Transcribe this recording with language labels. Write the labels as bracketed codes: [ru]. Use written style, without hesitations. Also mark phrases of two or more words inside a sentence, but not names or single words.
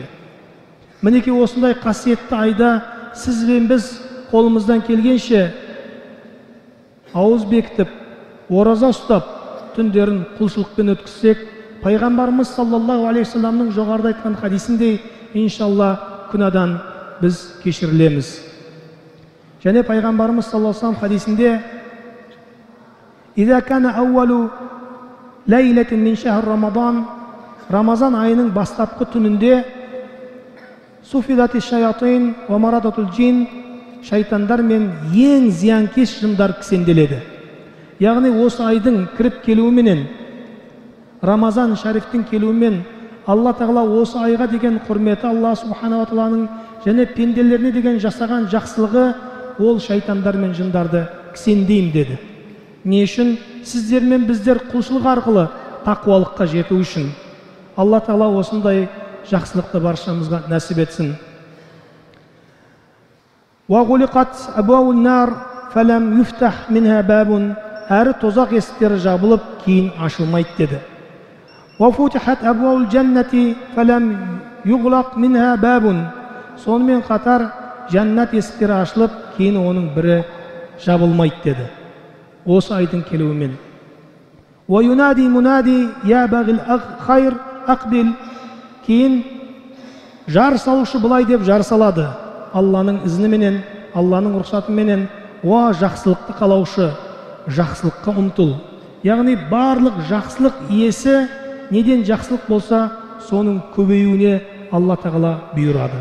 [kk] Мінекей осындай қасиетті айда сіз бен біз қолымыздан келгенше ауыз бекітіп, ораза ұстап, түндерін құлшылықпен өткізсек, пайғамбарымыз [ar] صلى الله عليه وسلم [kk] жоғарыда айтқан хадисіндей, иншалла күнәдан біз кешірілеміз. Және пайғамбарымыз [ar] صلى الله عليه وسلم хадисінде: "إذا كان أول ليلة من شهر رمضان", [kk] Рамазан айының бастапқы түнінде [ar] صفدت الشياطين ومردة الجن, [kk] шайтандар мен ең зиянкес жындар кісенделеді. Яғни осы айдың кіріп келуіменен, Рамазан шарифтің келуімен, Алла Тағала осы айға деген құрметі, Алла [ar] سبحانه وتعالى [kk] және пенделеріне деген жасаған жақсылығы, ол шайтандар мен жындарды кісендейм деді. Не үшін? Сіздер мен біздер құлшылық арқылы тақуалыққа жету үшін. Алла Тағала осындай жақсылықты баршамызға нәсіп етсін. [ar] وَغُلِقَتْ أَبْوَابُ النَّارِ فَلَمْ يُفْتَحْ مِنْهَا بَابٌ, [kk] әрі тозақ есіктері жабылып, кейін ашылмайды деді. [ar] وَفُتِحَتْ أَبْوَابُ الْجَنَّةِ فَلَمْ يُغْلَقْ مِنْهَا بَابٌ, [kk] сонымен қатар жәннат есіктері ашылып, кейін оның бірі жабылмайды деді. Осы айдың келуімен. [ar] وَيُنَادِي مُنَادِي يَا بَغِي الْخَيْرِ أَقْبِلْ, [kk] кейін жар салушы былай деп жар салады: Алланың ізніменен, Алланың рұқсатыменен: "О жақсылықты қалаушы, жақсылыққа ұмтыл." Яғни барлық жақсылық иесі неден жақсылық болса, соның көбеюіне Алла Тағала бұйырады.